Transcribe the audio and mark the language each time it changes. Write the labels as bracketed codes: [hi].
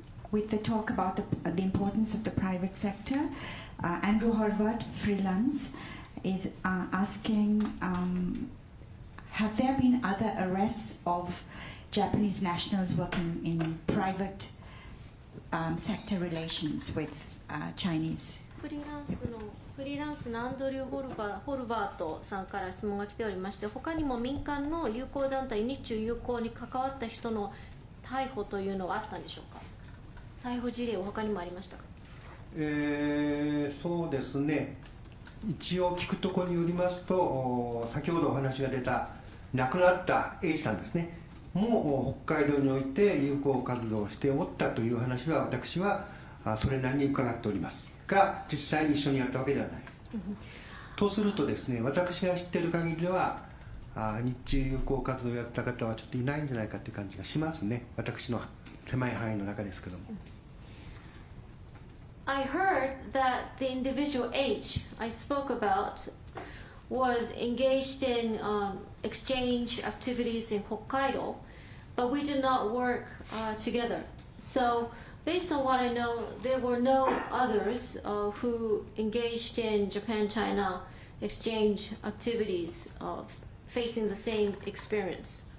[en] With the talk about the importance of the private sector, Andrew Horvath, freelance, is asking, have there been other arrests of Japanese nationals working in private sector relations with Chinese? [ja] フリーランスのアンドリュー・ホルバートさんから質問が来ておりまして、他にも民間の友好団体、日中友好に関わった人の逮捕というのはあったんでしょうか。逮捕事例は他にもありましたか。そうですね、一応聞くところによりますと、先ほどお話が出た亡くなった英司さんですねも北海道において友好活動をしておったという話は私はそれなりに伺っておりますが実際に一緒にやったわけではない、とするとですね私が知っている限りでは日中友好活動をやってた方はちょっといないんじゃないかという感じがしますね私の狭い範囲の中ですけども。 [en] I heard that the individual H I spoke about was engaged in exchange activities in Hokkaido, but we did not work together. So, based on what I know, there were no others who engaged in Japan-China exchange activities facing the same experience,